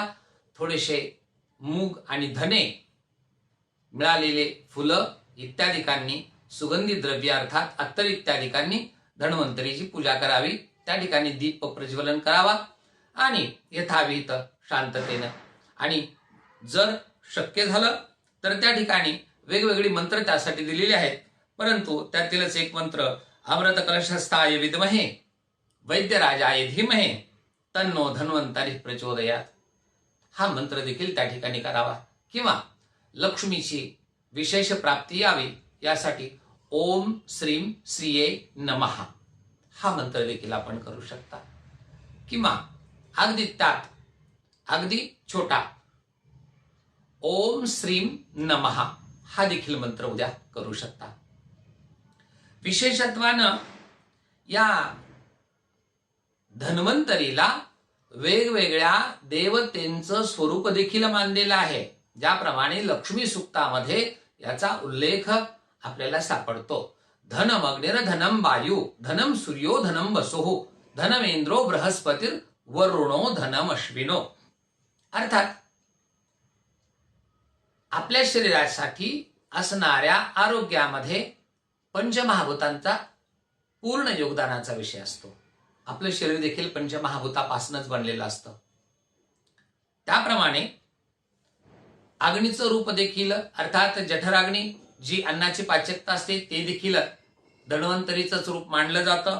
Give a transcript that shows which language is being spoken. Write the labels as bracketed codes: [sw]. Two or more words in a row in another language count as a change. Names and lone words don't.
[mr] थोडेसे मूग आणि धने, मिळालेले फुलं इत्यादिकांनी, सुगंधी द्रव्य अर्थात अत्तर इत्यादिकांनी धन्वंतरीची पूजा करावी. त्या ठिकाणी दीप प्रज्वलन करावा आणि यथाविहित शांततेनं, आणि जर शक्य झालं तर त्या ठिकाणी वेगवेगळी मंत्र त्यासाठी दिलेली आहेत, परंतु त्यातीलच एक मंत्र [sa] अमृत कलशस्थाय विद्महे वैद्यराजाय धीमहे तन्नो धन्वंतरी प्रचोदयात, [mr] हा मंत्र देखील त्या ठिकाणी करावा. किंवा लक्ष्मीची विशेष प्राप्ती यावी यासाठी [sa] ओम श्रीम श्रीये नमः [mr] हा मंत्र देखील आपण करू शकता. किंवा अगदी त्यात अगदी छोटा [sa] ओम श्रीम नमः [mr] हा देखील मंत्र उद्या करू शकता. विशेषत्वानं या धन्वंतरीला वेगवेगळ्या देवतेंचं स्वरूप देखील मानलेलं आहे. ज्याप्रमाणे लक्ष्मी सुक्तामध्ये याचा उल्लेख आपल्याला सापडतो. [sa] धनमग्निर धनम वायू धनम सूर्यो धनम वसुः धनमेंद्रो बृहस्पतिर वरुणो धनम अश्विनो. [mr] अर्थात आपल्या शरीरासाठी असणाऱ्या आरोग्यामध्ये पंचमहाभूतांचा पूर्ण योगदानाचा विषय असतो. आपलं शरीर देखील पंचमहाभूतापासूनच बनलेलं असतं. त्याप्रमाणे अग्नीचं रूप देखील अर्थात जठराग्नी जी अन्नाची पाचकता असते ते देखील धन्वंतरीचंच रूप मानलं जातं.